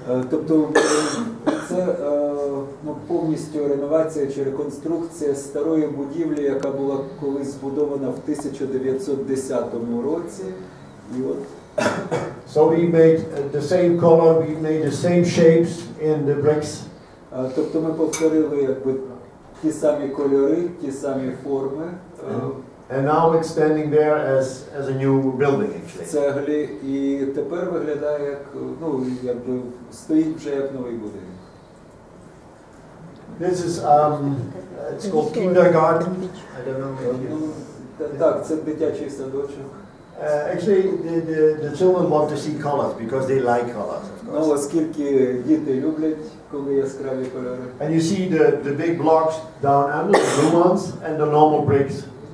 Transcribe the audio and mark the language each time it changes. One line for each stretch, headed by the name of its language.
Ukrainian: Тобто це повністю реновація чи реконструкція старої будівлі, яка була колись збудована в 1910 році. І от
English: So we made the same color, we made the same shapes in the bricks.
Ukrainian: Тобто ми повторили якби ті самі кольори, ті самі форми.
English: And now it's standing there as a new building actually.
Ukrainian: Цеглі, і тепер виглядає як, якби стоїть вже як новий будинок.
English: This is it's called kindergarten. I don't know.
Ukrainian: Так, це дитячий садочок.
English: Actually, the children want to see colors because they like colors, of course.
Ukrainian: Оскільки діти люблять, коли яскраві кольори.
English: And you see the big blocks down under, the blue ones, and the normal bricks.